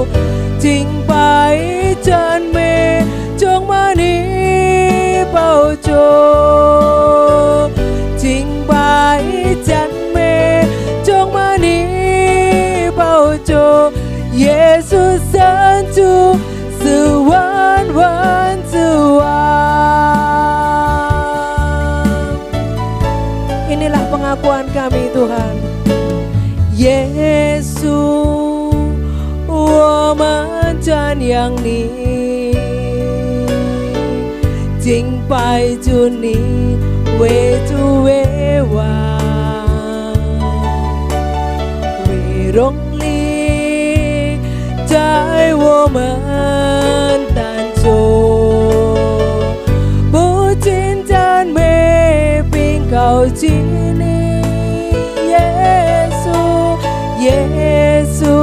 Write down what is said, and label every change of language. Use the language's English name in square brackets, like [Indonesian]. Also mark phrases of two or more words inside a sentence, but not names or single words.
[Chinese] 敬拜赞美，充满你宝座，敬拜赞美，充满你宝座，耶稣神主是万万之王。 [Indonesian] Inilah pengakuan kami Tuhan, [Chinese] Yesus，我们赞扬你，敬拜主你，为主为王，为荣力在我们当中，不仅赞美并高举你，耶稣，耶稣，